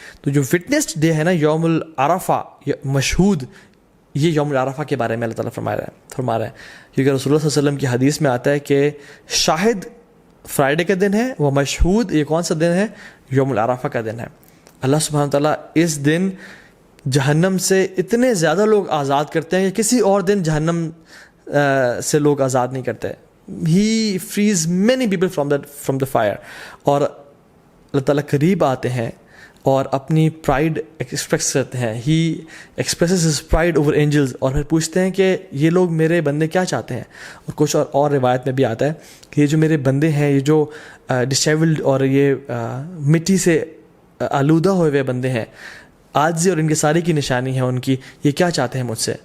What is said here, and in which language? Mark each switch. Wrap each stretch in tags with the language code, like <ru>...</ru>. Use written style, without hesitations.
<ur>تو جو witnessed day ہے نا, یوم العرفہ, مشہود, یہ یوم العرفہ کے بارے میں اللہ تعالیٰ فرما رہا ہے, کیونکہ رسول اللہ صلی اللہ علیہ وسلم کی حدیث میں آتا ہے کہ شاہد فرائیڈے کا دن ہے, وہ مشہود یہ کون سا دن ہے؟ یوم العرفہ کا دن ہے. اللہ سبحانہ تعالیٰ اس دن جہنم سے اتنے زیادہ لوگ آزاد کرتے ہیں کہ کسی اور دن جہنم سے لوگ آزاد نہیں کرتے.</ur> <en>He frees many people from the fire.</en> <ur>اور اللہ تعالیٰ قریب آتے ہیں اور اپنی پرائڈ ایکسپریس کرتے ہیں.</ur> <en>he expresses his pride over angels,</en> <ur>اور پھر پوچھتے ہیں کہ یہ لوگ میرے بندے کیا چاہتے ہیں. اور کچھ اور روایت میں بھی آتا ہے کہ یہ جو میرے بندے ہیں, یہ جو ڈسیبلڈ اور یہ مٹی سے آلودہ ہوئے ہوئے بندے ہیں, عاجزی اور ان کے ساری کی نشانی ہے ان کی, یہ کیا چاہتے ہیں مجھ سے.</ur>